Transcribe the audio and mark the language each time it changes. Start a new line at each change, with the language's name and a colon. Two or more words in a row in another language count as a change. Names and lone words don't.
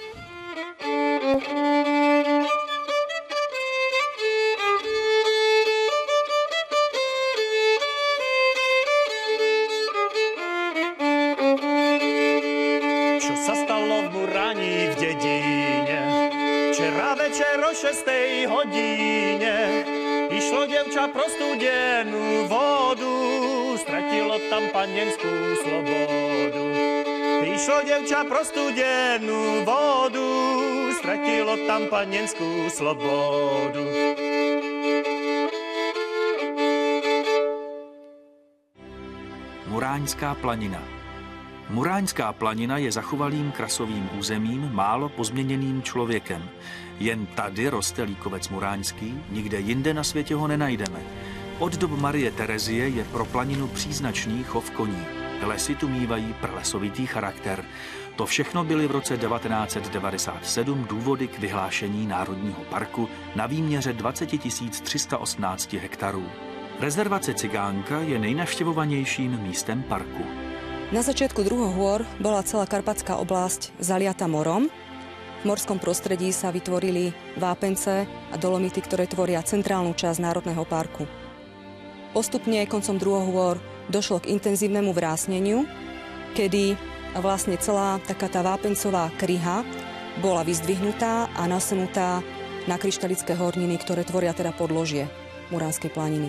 Slovak: V dedíne. Včera večer o 6. hodine išlo dievča pro studenú vodu, stratilo tam panenskú slobodu. Išlo dievča pro studenú vodu, stratilo tam panenskú slobodu.
Czech: Muráňská planina. Muráňská planina je zachovalým krasovým územím, málo pozměněným člověkem. Jen tady roste líkovec muráňský, nikde jinde na světě ho nenajdeme. Od dob Marie Terezie je pro planinu příznačný chov koní. Lesy tu mívají prlesovitý charakter. To všechno byly v roce 1997 důvody k vyhlášení Národního parku na výměře 20 318 hektarů. Rezervace Cigánka je nejnavštěvovanějším místem parku.
Slovak: Na začiatku druhohôr bola celá Karpatská oblasť zaliata morom. V morskom prostredí sa vytvorili vápence a dolomity, ktoré tvoria centrálnu časť Národného parku. Postupne koncom druhohôr došlo k intenzívnemu vrásneniu, kedy vlastne celá taká tá vápencová kryha bola vyzdvihnutá a nasunutá na kryštalické horniny, ktoré tvoria teda podložie Muránskej planiny.